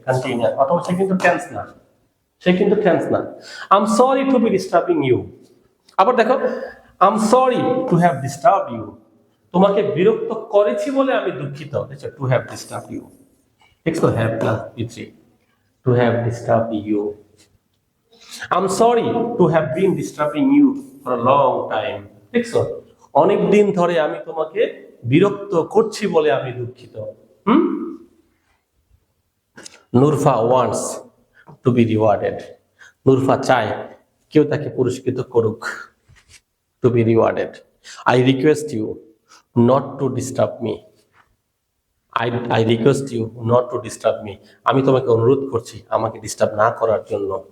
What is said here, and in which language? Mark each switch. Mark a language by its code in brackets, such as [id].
[bn] Continuous অথবা সে কিন্তু tense না, সে কিন্তু টেন্স না। [en] I am sorry to be disturbing you. [bn] আবার দেখো, [en] I am sorry to have disturb you, [bn] তোমাকে বিরক্ত করেছি বলে আমি দুঃখিত। দেখছো, [en] To have disturb you, দেখছো, have plus V3, to have disturb you. I'm sorry to have been disturbing you for a long time. [bn] দেখছো, অনেক দিন ধরে আমি তোমাকে বিরক্ত করছি বলে আমি দুঃখিত। [en] Nurfa wants to be rewarded. [bn] নুরফা চায় কেউ তাকে পুরস্কৃত করুক। [en] To be rewarded. I request you not to disturb me. I request you not to disturb me. [bn] আমি তোমাকে অনুরোধ করছি আমাকে ডিস্টার্ব না করার জন্য।